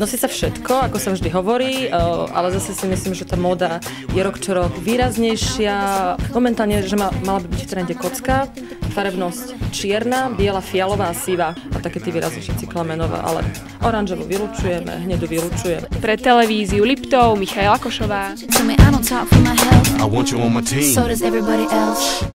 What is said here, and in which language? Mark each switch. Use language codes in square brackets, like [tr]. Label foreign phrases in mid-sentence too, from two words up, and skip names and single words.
[sk] Nosí sa všetko, ako sa vždy hovorí, ale zase si myslím, že tá móda je rok čo rok výraznejšia. Momentálne, že mala by byť v trende kocka, farebnosť čierna, biela, fialová a sivá a také tie výraznejšie cyklamenová, ale oranžovú vylučujeme, hnedu vylučujeme. Pre televíziu Liptov, Michaela Košová. [en] I want you on my team. So does everybody else.